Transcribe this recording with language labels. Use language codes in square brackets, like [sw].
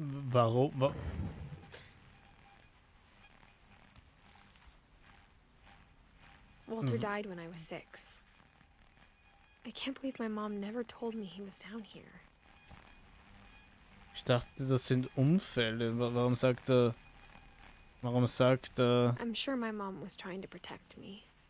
[de] Warum? [en] Walter died when I was 6. I can't believe my mom never told me he was down here. [de] Ich dachte, das sind Unfälle. Warum sagt er... [en] I'm sure my mom was trying to protect me.